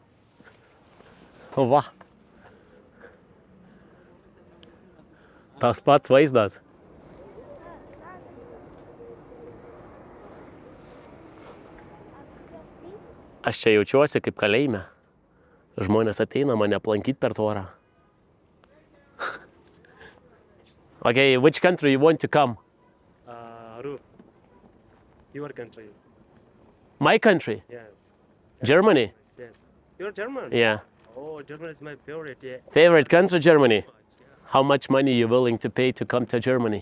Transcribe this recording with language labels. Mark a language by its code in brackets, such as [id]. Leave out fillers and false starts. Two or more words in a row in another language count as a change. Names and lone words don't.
[lt] Va. Tas pats vaizdas. Aš čia jaučiuosi kaip kalėjime. Žmonės ateina mane aplankyti per tvorą. [en] Okay, which country you want to come? Your country. My country? Yes. Germany? Yes. You're German? Yeah. Oh, Germany is my favorite. Yeah. Favorite country, Germany? How much money are you willing to pay to come to Germany?